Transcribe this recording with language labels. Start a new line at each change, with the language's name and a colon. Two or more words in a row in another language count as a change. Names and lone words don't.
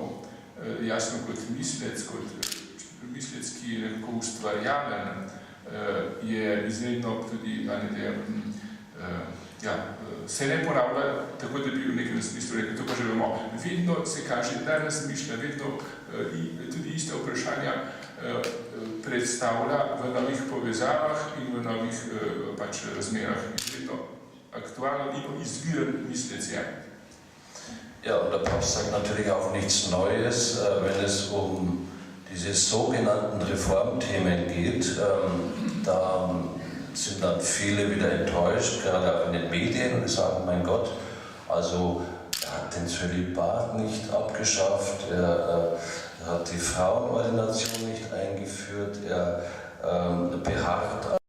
Slovenian: Jasno kot mislec, ki je nekako ustvarjalen, je izredno tudi, se ne ponavlja, tako da bi v nekem smislu rekel, to pa že vemo, vedno se kaže, da razmišlja, vedno tudi ista vprašanja predstavlja v novih povezavah in v novih razmerah. Vedno aktualno in izviren mislec je.
German: Ja, und der Papst sagt natürlich auch nichts Neues, wenn es um diese sogenannten Reformthemen geht. Da sind dann viele wieder enttäuscht, gerade auch in den Medien, und sagen, mein Gott, also er hat den Zölibat nicht abgeschafft, er hat die Frauenordination nicht eingeführt, er beharrt